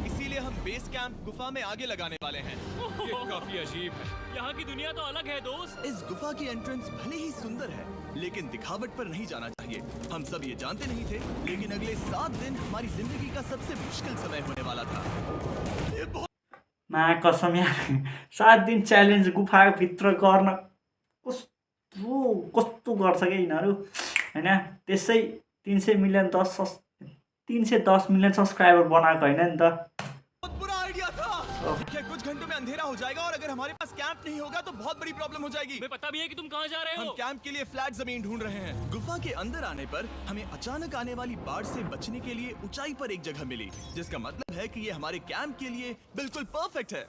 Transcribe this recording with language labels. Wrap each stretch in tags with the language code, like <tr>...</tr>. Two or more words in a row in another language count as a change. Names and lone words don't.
<hi>इसीलिए हम बेस कैंप गुफा में आगे लगाने वाले हैं। ये काफी अजीब है। यहाँ की दुनिया तो अलग है दोस्त। इस गुफा की एंट्रेंस भले ही सुंदर है, लेकिन दिखावट पर नहीं जाना चाहिए। हम सब ये जानते नहीं थे, लेकिन अगले 7 दिन हमारी जिंदगी का सबसे मुश्किल समय होने वाला था। ये बहुत</hi> <ne>मा कसम यार 7 दिन च्यालेन्ज गुफाभित्र गर्न कस्तो गर्छ क्या यिनीहरू होइन। त्यसै 310 मिलियन सब्सक्राइबर बनाएको होइन नि त।</ne> <hi>बुरा आइडिया था। क्या कुछ घंटों में अंधेरा हो जाएगा और अगर हमारे पास कैंप नहीं होगा तो बहुत बड़ी प्रॉब्लम हो जाएगी। हमें पता भी है कि तुम कहाँ जा रहे हम हो। कैंप के लिए फ्लैट जमीन ढूंढ रहे हैं। गुफा के अंदर आने पर हमें अचानक आने वाली बाढ़ से बचने के लिए ऊंचाई पर एक जगह मिली, जिसका मतलब है कि ये हमारे कैंप के लिए बिल्कुल परफेक्ट है।</hi>